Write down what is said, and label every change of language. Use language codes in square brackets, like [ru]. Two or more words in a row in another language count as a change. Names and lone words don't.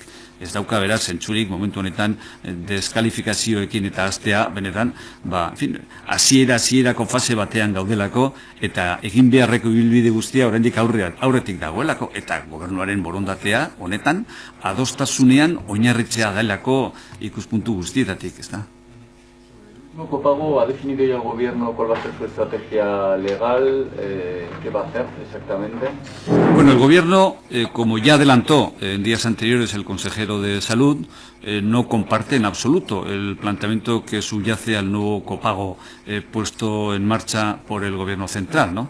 [eu] Ez dauka beraz zentzurik momentu honetan deskalifikazioekin eta hastea benetan, hasierako fase batean gaudelako eta egin beharreko ibilbide guztia oraindik aurretik dagoelako, eta gobernuaren borondatea honetan adostasunean oinarritzea delako ikuspuntu guztietatik, ezta? [es] Copago, ¿ha definido ya el gobierno cuál va a ser su estrategia legal? ¿Qué va a hacer exactamente? Bueno, el gobierno, como ya adelantó en días anteriores el consejero de Salud, no comparte en absoluto el planteamiento que subyace al nuevo copago puesto en marcha por el gobierno central, ¿no?